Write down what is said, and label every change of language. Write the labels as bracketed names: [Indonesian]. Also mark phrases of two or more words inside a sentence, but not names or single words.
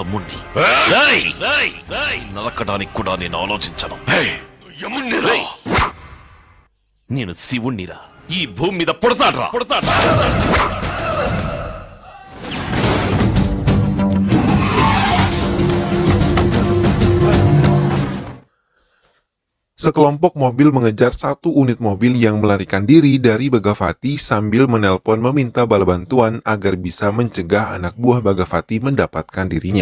[Telugu] అని. నరకడానికి కూడా నేను ఆలోచించను. నేను శివుణ్ణిరా, ఈ భూమి మీద పుడతాడ్రా. [Indonesian] Sekelompok mobil mengejar satu unit mobil yang melarikan diri dari Bagavati sambil menelpon meminta bala bantuan agar bisa mencegah anak buah Bagavati mendapatkan dirinya.